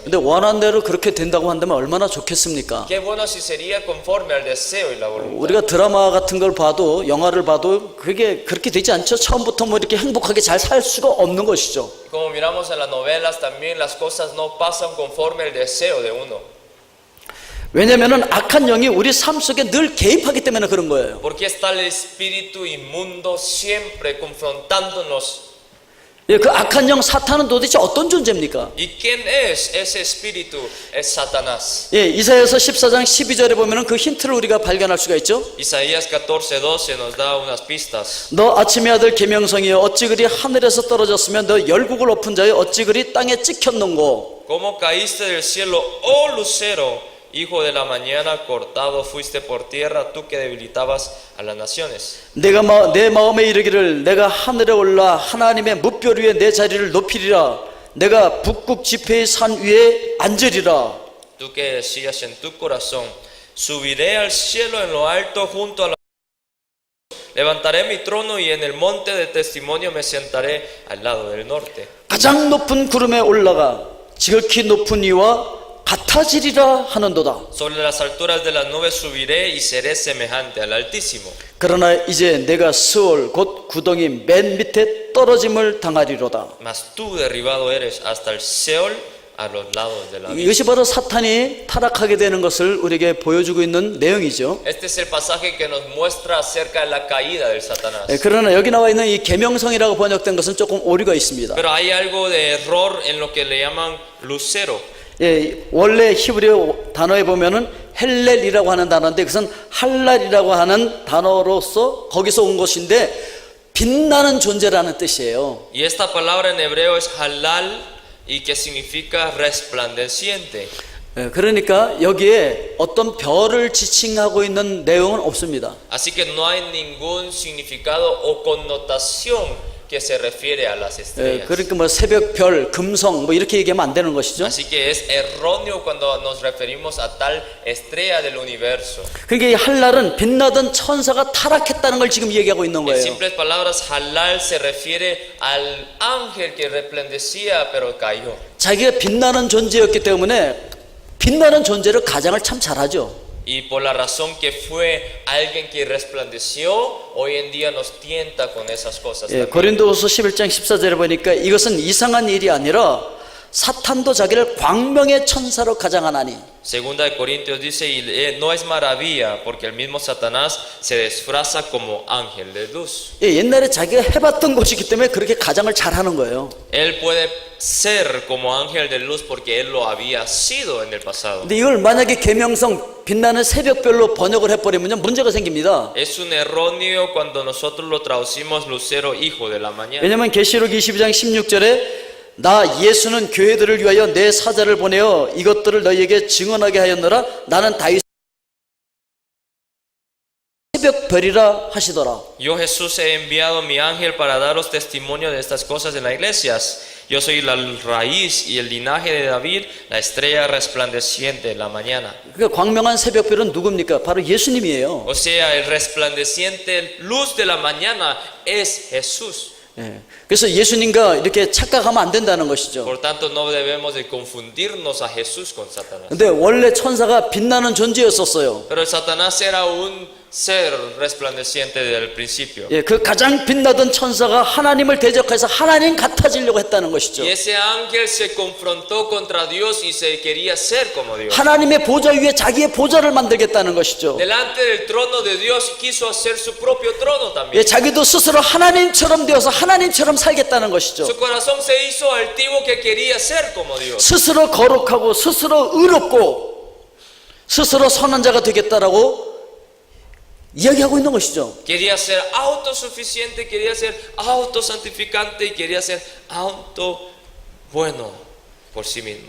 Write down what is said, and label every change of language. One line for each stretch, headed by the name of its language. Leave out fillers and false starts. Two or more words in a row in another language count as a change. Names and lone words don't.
Korean: 근데 원한 대로 그렇게 된다고 한다면 얼마나 좋겠습니까?
Spanish: Qué bueno si sería conforme al deseo y la voluntad.
Korean: 우리가 드라마 같은 걸 봐도, 영화를 봐도 그게 그렇게 되지 않죠. 처음부터 뭐 이렇게 행복하게 잘 살 수가 없는 것이죠.
Spanish: Como miramos en las novelas también, las cosas no pasan conforme al deseo de uno.
Korean: 왜냐하면 악한 영이 우리 삶 속에 늘 개입하기 때문에 그런 거예요.
Spanish: Porque está el espíritu inmundo siempre confrontándonos.
Korean: 예, 그 악한 영 사탄은 도대체 어떤 존재입니까?
Spanish: ¿Y quién es ese espíritu? Es Satanás.
Korean: 예, 이사야서 14장 12절에 보면은 그 힌트를 우리가 발견할 수가 있죠.
Spanish: Isaías 14:12 nos da unas pistas.
Korean: 너 아침의 아들 계명성이여 어찌 그리 하늘에서 떨어졌으면 너 열국을 엎은 자여 어찌 그리 땅에 찍혔는고.
Spanish: ¿Cómo caíste del cielo, oh lucero, hijo de la mañana, cortado fuiste por tierra, tú que debilitabas a las naciones?
Korean: 내가 내 마음에 이르기를 내가 하늘에 올라 하나님의 뭇별 위에 내 자리를 높이리라. 내가 북극 지폐의 산 위에 앉으리라.
Spanish: Tú que decías en tu corazón, subiré al cielo en lo alto junto a la... Levantaré mi trono y en el monte de testimonio me sentaré al lado del norte.
Korean: 가장 높은 구름에 올라가 지극히 높은 이와 같아지리라 하는도다.
Spanish: Sobre las alturas de las nubes subiré y seré semejante al Altísimo.
Korean: 그러나 이제 내가 스올 곧 구덩이 맨 밑에 떨어짐을 당하리로다.
Spanish: Mas tú derribado eres hasta el Seol a los lados de la vida.
Korean: 이것이 바로 사탄이 타락하게 되는 것을 우리에게 보여주고 있는 내용이죠.
Spanish: Este es el pasaje que nos muestra acerca de la caída del Satanás.
Korean: 그러나 여기 나와 있는 이 계명성이라고 번역된 것은 조금 오류가 있습니다.
Spanish: Pero hay algo de error en lo que le llaman lucero.
Korean: 예, 원래 히브리어 단어에 보면은 헬렐이라고 하는 단어인데 그것은 할랄이라고 하는 단어로서 거기서 온 것인데 빛나는 존재라는 뜻이에요.
Spanish: Y esta palabra en hebreo es halal y que significa resplandeciente.
Korean: 예, 그러니까 여기에 어떤 별을 지칭하고 있는 내용은 없습니다.
Spanish: Así que no hay ningún significado o connotación que se refiere a las
Korean: 예,
Spanish: estrellas.
Korean: 그러니까 뭐 새벽별, 금성 뭐 이렇게 얘기하면 안 되는 것이죠.
Spanish: Así que es erróneo cuando nos referimos a tal estrella del universo.
Korean: 그러니까 이 할랄은 빛나던 천사가 타락했다는 걸 지금 얘기하고 있는
Spanish: En
Korean: 거예요.
Spanish: simples palabras, halal se refiere al ángel que resplandecía pero cayó.
Korean: 자기가 빛나는 존재였기 때문에 빛나는 존재를 가장을 참 잘하죠.
Spanish: Y por la razón que fue alguien que resplandeció, hoy en día nos tienta con esas cosas.
Korean: 예,
Spanish: también.
Korean: 고린도후서 11장 14절에 보니까 이것은 이상한 일이 아니라 사탄도 자기를 광명의 천사로 가장하나니.
Spanish: Segunda de Corintios dice, y no es maravilla, porque el mismo Satanás se disfraza como ángel de luz.
Korean: 예, 옛날에 자기가 해봤던 것이기 때문에 그렇게 가장을 잘하는 거예요.
Spanish: Él puede ser como ángel de luz porque él lo había sido en el pasado.
Korean: 근데 이걸 만약에 계명성 빛나는 새벽별로 번역을 해버리면 문제가 생깁니다.
Spanish: Es un erróneo cuando nosotros lo traducimos lucero, hijo de la mañana.
Korean: 왜냐하면 계시록 22장 16절에 나 예수는 교회들을 위하여 내 사자를 보내어 이것들을 너희에게 증언하게 하였노라. 나는 다윗 새벽별이라 하시더라.
Spanish: Yo Jesús he enviado mi ángel para daros testimonio de estas cosas en las iglesias. Yo soy la raíz y el linaje de David, la estrella resplandeciente de la mañana.
Korean: 그러니까 광명한 새벽별은 누굽니까? 바로 예수님이에요.
Spanish: O sea, el resplandeciente luz de la mañana es Jesús.
Korean: 예. 그래서 예수님과 이렇게 착각하면 안 된다는 것이죠.
Spanish: Por tanto, no debemos de confundirnos a Jesús con Satanás.
Korean: 근데 원래 천사가 빛나는 존재였었어요.
Spanish: Pero Satanás era un ser resplandeciente desde el principio.
Korean: 예, 그 가장 빛나던 천사가 하나님을 대적해서 하나님 같아지려고 했다는 것이죠.
Spanish: Y ese ángel se confrontó contra Dios y se quería ser como Dios.
Korean: 하나님의 보좌 위에 자기의 보좌를 만들겠다는 것이죠.
Spanish: Delante del trono de Dios quiso hacer su propio trono
Korean: 예,
Spanish: también.
Korean: 자기도 스스로 하나님처럼 되어서 하나님처럼 살겠다는 것이죠.
Spanish: Su corazón se hizo altivo que quería ser como Dios.
Korean: 스스로 거룩하고 스스로 의롭고 스스로 선한 자가 되겠다라고 이야기하고 있는 것이죠.
Spanish: Quería ser autosuficiente, quería ser autosantificante y quería ser auto bueno por sí mismo.